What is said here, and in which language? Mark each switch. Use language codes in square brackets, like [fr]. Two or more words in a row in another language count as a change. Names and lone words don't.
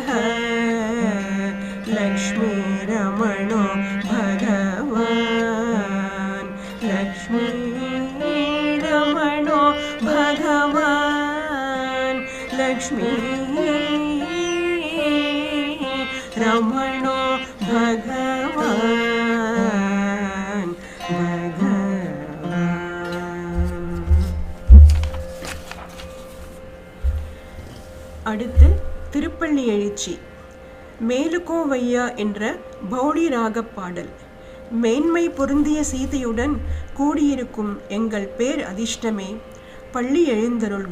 [sa] लक्ष्मी रमणो भगवान् लक्ष्मी रमणो भगवान् लक्ष्मी रमणो भगवान् [ta] அடுத்து திருப்பள்ளி எழுச்சி. மேலுகோவையா என்ற பௌடி ராகப் பாடல். மேன்மை பொருந்திய சீதையுடன் கூடியிருக்கும் எங்கள் பேர் அதிர்ஷ்டமே, பள்ளி எழுந்தருள்க.